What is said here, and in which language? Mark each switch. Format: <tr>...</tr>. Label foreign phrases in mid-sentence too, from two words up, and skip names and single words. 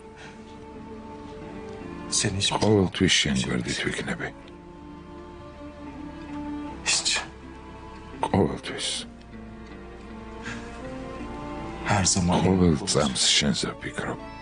<tr>seni hiç</tr> <ka>ყოველთვის შენ გვერდით ვიქნები.</ka> <tr>hiç</tr> <ka>ყოველთვის.</ka> <tr>her zaman</tr> <ka>ყოველ წამს შენზე ვფიქრობ.</ka>